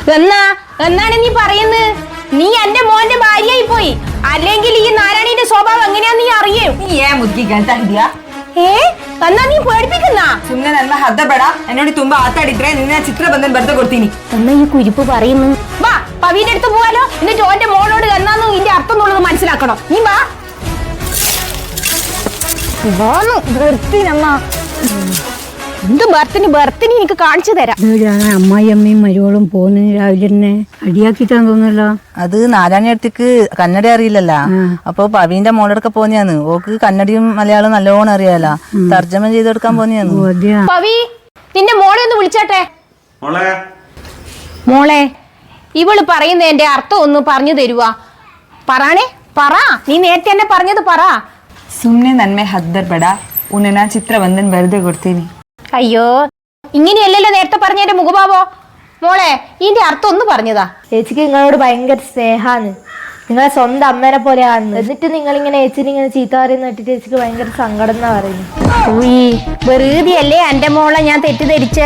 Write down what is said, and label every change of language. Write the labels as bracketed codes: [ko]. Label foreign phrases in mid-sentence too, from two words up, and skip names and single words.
[ml] എന്നാണ് നീ പറയുന്നത്? നീ എന്റെ മോന്റെ ഭാര്യയായി പോയി. അല്ലെങ്കിൽ ഈ നാരായണീന്റെ സ്വഭാവം എങ്ങനെയാ നീ അറിയും? എന്നാ നീ പേടിപ്പിക്കുന്ന [kn] ಸುಮ್ನೆ ನನ್ನ ಹದ್ದ ಬೇಡ. എന്നോട് ತುಂಬಾ ಆತಾಡಿದ್ರೆ ನಿನ್ನ ಚಿತ್ರ ಬಂದನ್ ಬರ್ದ ಕೊಡ್ತೀನಿ. [ml] എന്നാ ഈ കുരിപ്പ് പറയുന്നു. വാ പവീന്റെ അടുത്ത് പോവാലോ. എന്നിട്ട് ഓന്റെ മോളോട് എന്നാന്ന് ഇതിന്റെ അർത്ഥം എന്നുള്ളത് മനസ്സിലാക്കണം. നീ വാ. എന്ത് ബർത്തിന് എനിക്ക് കാണിച്ചു തരാം. അമ്മായി അമ്മയും മരുവോളും പോകുന്ന രാവിലെ തന്നെ അടിയാക്കിട്ടാന്ന് തോന്നല്ലോ. അത് നാരായണി അടുത്തേക്ക് കന്നഡ അറിയില്ലല്ലോ. അപ്പൊ പവീന്റെ മോളെടുക്ക പോന്നെയാന്ന്. ഓക്ക് കന്നഡയും മലയാളം നല്ലോണം അറിയാലോ. തർജ്ജമ ചെയ്തെടുക്കാൻ പോന്നെയാന്ന്. പവി നിന്റെ മോളെ ഒന്ന് വിളിച്ചാട്ടെ. മോളെ ഇവള് പറയുന്നതിന്റെ അർത്ഥം ഒന്ന് പറഞ്ഞു തരുവാ. പറയണേ പറ. നീ നേരത്തെ എന്നെ പറഞ്ഞത് പറ. [kn] ಸುಮ್ನೆ ನನ್ಮೆ ಹದ್ದರ್ಬೇಡ. ಉನ್ನ ಚಿತ್ರ ಬಂದನ್ ಬರ್ದೆ ಕೊಡ್ತೀನಿ. [ml] അയ്യോ ഇങ്ങനെയല്ലല്ലോ നേരത്തെ പറഞ്ഞ എന്റെ മുഖഭാവോ. മോളെ ഇതിന്റെ അർത്ഥം ഒന്ന് പറഞ്ഞതാ. ചേച്ചിക്ക് നിങ്ങളോട് ഭയങ്കര സ്നേഹാണ്. നിങ്ങളെ സ്വന്തം അമ്മേനെ പോലെയാണ്. എന്നിട്ട് നിങ്ങളിങ്ങനെ ചേച്ചിനെ ഇങ്ങനെ ചീത്ത പറയുന്ന കേട്ടിട്ട് ചേച്ചിക്ക് ഭയങ്കര സങ്കടം എന്നാ പറയുന്നത്. വെറുതെ അല്ലേ എന്റെ മോളെ ഞാൻ തെറ്റിദ്ധരിച്ചേ.